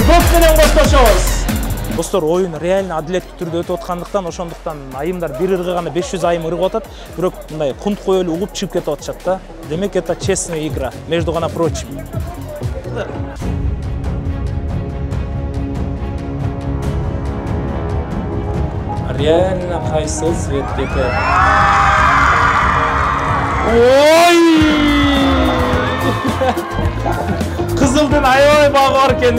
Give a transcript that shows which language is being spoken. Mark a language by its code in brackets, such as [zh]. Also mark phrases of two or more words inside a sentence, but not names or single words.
[ky] Көк менен коштошобуз. Достор, оюн реально адилеттүү түрдө өтүп аткандыктан, ошондуктан айымдар бир ыргыганда 500 айым ыргып атат, бирок мындай кунт коелу угуп чыгып кетип атышат да. [ru] Демек это честная игра, между прочим. [ky] баштадык. Реально кайсыл свет кетет. Ой! Кызылдын аябай багы бар экен.